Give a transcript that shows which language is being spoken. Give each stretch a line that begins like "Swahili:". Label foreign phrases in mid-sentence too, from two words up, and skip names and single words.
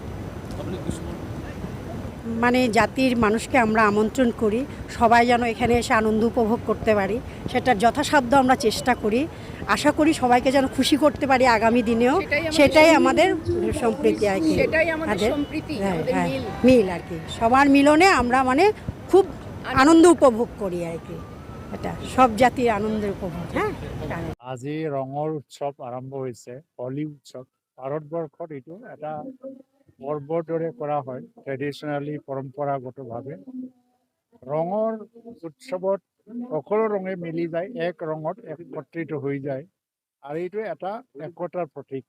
Bangla: মানে জাতির মানুষকে আমরা আমন্ত্রণ করি, সবাই যেন এখানে এসে আনন্দ উপভোগ করতে পারি, সেটার যথাসাধ্য আমরা চেষ্টা করি। আশা করি সবাইকে যেন খুশি করতে পারি আগামী দিনেও, সেটাই আমাদের সম্প্রীতি আর কি, মিল আর কি। সবার মিলনে আমরা মানে খুব আনন্দ উপভোগ করি আর কি, এটা সব জাতির আনন্দের উপভোগ। হ্যাঁ,
Assamese: আজি ৰঙৰ উৎসৱ আৰম্ভ হৈছে, হোলী উৎসৱ। ভাৰতবৰ্ষত এইটো এটা পৰ্বৰ দৰে কৰা হয়, ট্ৰেডিশ্যনেলি পৰম্পৰাগতভাৱে। ৰঙৰ উৎসৱত সকলো ৰঙে মিলি যায়, এক ৰঙত একত্ৰিত হৈ যায় আৰু এইটো এটা একতাৰ প্ৰতীক।